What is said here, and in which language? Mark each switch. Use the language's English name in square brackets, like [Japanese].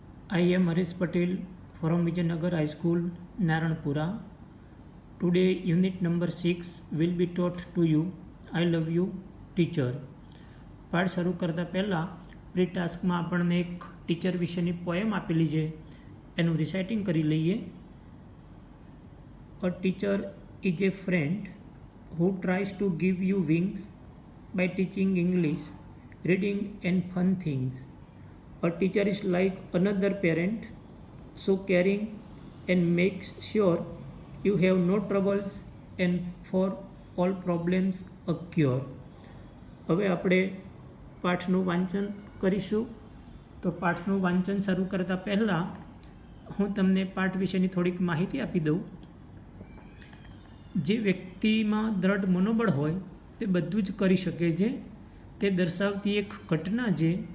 [English] I am Harish Patel from Vijayanagar High School, Naranpura. Today, unit number 6 will be taught to you. I love you, teacher. [Gujarati] પાઠ શરૂ કરતાં પહેલાં pre ટાસ્કમાં આપણને એક teacher વિશેની poem આપેલી છે એનું રિસાઇટિંગ કરી લઈએ. [English] A teacher is a friend who tries to give you wings by teaching English, reading and fun things. A teacher is like another parent, so caring and makes sure you have no troubles and for all problems a cure. [Gujarati] હવે આપણે પાઠનું વાંચન કરીશું. તો પાઠનું વાંચન શરૂ કરતાં પહેલાં હું તમને પાઠ વિશેની થોડીક માહિતી આપી દઉં. જે વ્યક્તિમાં દ્રઢ મનોબળ હોય તે બધું જ કરી શકે છે તે દર્શાવતી એક ઘટના છે.